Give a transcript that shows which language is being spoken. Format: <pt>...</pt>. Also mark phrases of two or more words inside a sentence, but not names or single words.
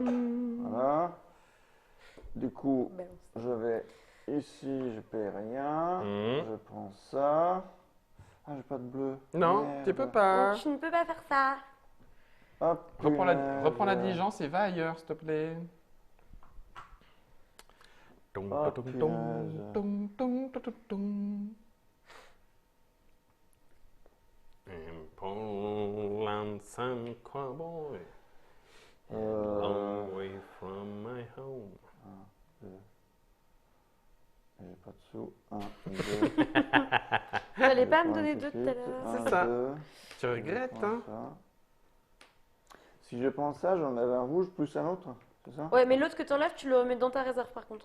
<fr>Voilà. Du coup, Balance. je vais ici, je paye rien. Mhm. Je prends ça. Ah, j'ai pas de bleu. Non, Merde. tu peux pas. Donc, tu ne peux pas faire ça. Hop. Reprends la punaise. diligence et va ailleurs, s'il te plaît. Tom, Oh, tom, tom, punaise. tom, tom, tom, tom, tom.</fr> <en>Poland, some cowboy, long way from my home.</en> <fr>J'ai pas de sous. 1, 2. Tu n'allais pas me donner 2 tout à l'heure. C'est ça. Tu regrettes, hein? Si je prends ça, j'en avais un rouge plus un autre, c'est ça? Ouais, mais l'autre que tu enlèves, tu le remets dans ta réserve par contre.</fr>